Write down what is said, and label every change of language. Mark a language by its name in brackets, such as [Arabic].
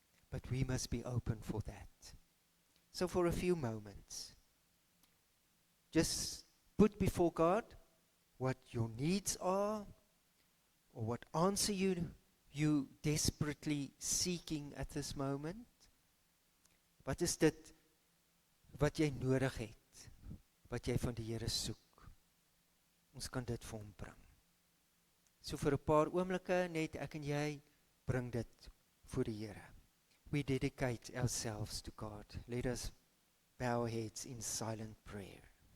[English] But we must be open for that. So for a few moments, just put before God what your needs are, or what answer you desperately seeking at this moment. [Afrikaans] Wat is dit wat jy nodig het, wat jy van die Here soek? Ons kan dit vir hom bring. So vir 'n paar oomblikke net ek en jy bring dit voor die Here. [English] We dedicate ourselves to God. Let us bow our heads in silent prayer.